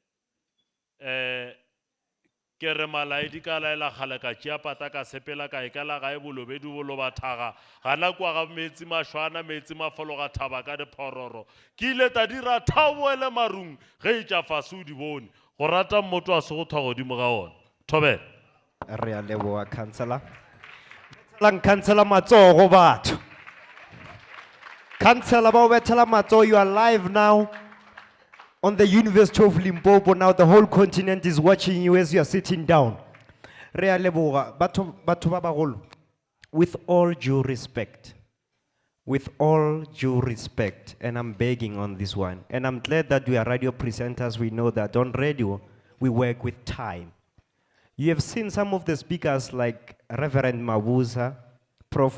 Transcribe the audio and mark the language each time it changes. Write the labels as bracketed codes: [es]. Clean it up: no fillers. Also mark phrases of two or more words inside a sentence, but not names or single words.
[nso] ke re malaedi ka laela kgale ka tšea pata ka sepela ka ikala gae bolobedu bolo bathaga gana kwa ga metsi mašwana metsi mafolo ga thaba ka diphororo ke ile ta dira thaboele marung ge e tša fase o di bone go rata mmoto a se go thwa godimo ga ona thobela re a leboa councillor councillor matsogo batho councillor ba o bethela matsogo [en] you are live now on the University of Limpopo. Now the whole continent is watching you as you are sitting down. [nso] Re a leboga batho ba bagolo. [en] With all due respect, and I'm begging on this one, and I'm glad that we are radio presenters. We know that on radio we work with time. You have seen some of the speakers like Reverend Mabuza, Prof.